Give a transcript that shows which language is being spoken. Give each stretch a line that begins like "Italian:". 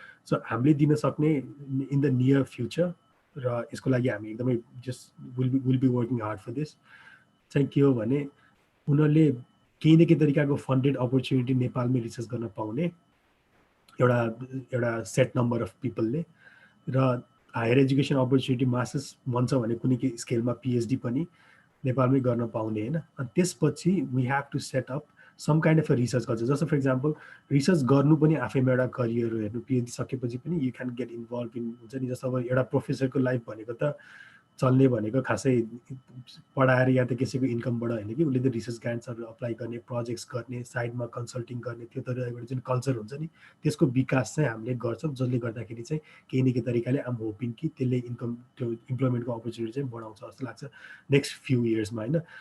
Nepali: So हामीले दिन सक्ने
English: in the near future
Nepali: र यसको लागि हामी एकदमै
English: just will be working hard for this
Nepali: चाहिँ के हो भने उनीहरूले केही न केही तरिकाको फन्डेड अपर्च्युनिटी नेपालमै रिसर्च गर्न पाउने एउटा सेट नम्बर अफ पिपलले र हायर एजुकेसन अपर्च्युनिटी मास्टर्स मन छ भने कुनै केही स्केलमा पिएचडी पनि नेपालमै गर्न पाउने होइन।
English: अनि त्यसपछि we have to set up some kind of a research culture.
Nepali: जस्तो
English: for example
Nepali: रिसर्च गर्नु पनि आफैमा एउटा करियर हो हेर्नु। पिएचडी सकेपछि पनि
English: you can get involve in
Nepali: हुन्छ नि। जस्तो अब एउटा प्रोफेसरको लाइफ भनेको त चल्ने भनेको खासै पढाएर या त कसैको इन्कमबाट होइन कि उसले त रिसर्च ग्रान्ट्सहरू अप्लाई गर्ने, प्रोजेक्ट्स गर्ने, साइडमा कन्सल्टिङ गर्ने, त्यो तरिकाबाट जुन कल्चर हुन्छ नि त्यसको विकास चाहिँ हामीले गर्छौँ जसले गर्दाखेरि चाहिँ केही न केही तरिकाले आम होपिङ कि त्यसले त्यो इम्प्लोइमेन्टको अपर्च्युनिटी चाहिँ बढाउँछ जस्तो लाग्छ नेक्स्ट फ्यु इयर्समा होइन।